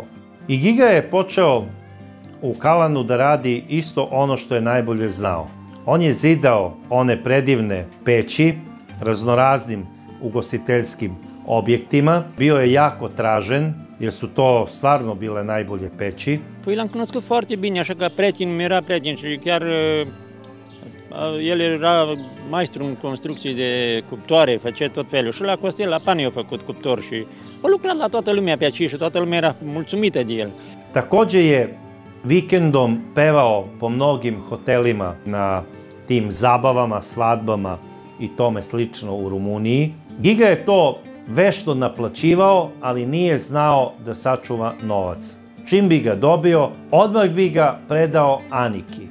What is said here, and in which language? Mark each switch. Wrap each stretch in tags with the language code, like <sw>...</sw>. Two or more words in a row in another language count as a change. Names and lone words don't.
<sr>I Giga je počeo u Kalanu da radi isto ono što je najbolje znao. On je zidao one predivne peći raznoraznim ugostiteljskim objektima. Bio je jako tražen, jer su to stvarno bile najbolje peći.</sr> <ro>Păi l-am cunoscut foarte bine, așa ca prieten, mi-era prieten și chiar el era maestru în construcții de cuptoare, făcea tot felul. Și la Costel, la Pani a făcut cuptor și a lucrat la toată lumea pe aici și toată lumea era mulțumită de el.</ro> <sr>Takođe je vikendom pevao po mnogim hotelima na tim zabavama, svadbama i tome slično u Rumuniji. Giga je to vešto naplaćivao, ali nije znao da sačuva novac. Čim bi ga dobio, odmah bi ga predao Aniki.</sr>